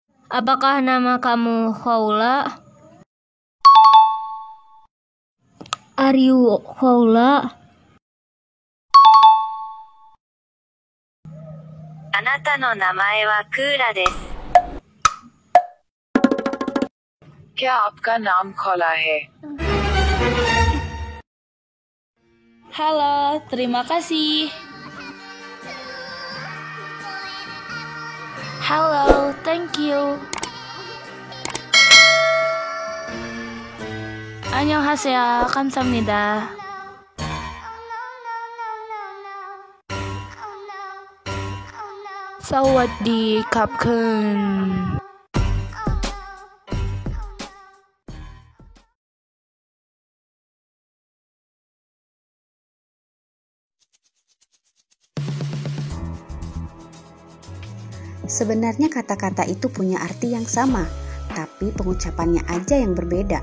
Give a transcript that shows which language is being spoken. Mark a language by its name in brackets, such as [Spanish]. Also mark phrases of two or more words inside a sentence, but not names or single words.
[Indonesian] Apakah nama kamu Khawla? [English] Are you Khawla? [Japanese] あなたの名前はクーラです。 [Hindi] क्या आपका नाम खौला है? [Indonesian] Halo, terima kasih. Halo, [English] thank you. [Korean] 안녕하세요, 감사합니다. [Thai] สวัสดีครับ. [Indonesian] Sebenarnya kata-kata itu punya arti yang sama, tapi pengucapannya aja yang berbeda.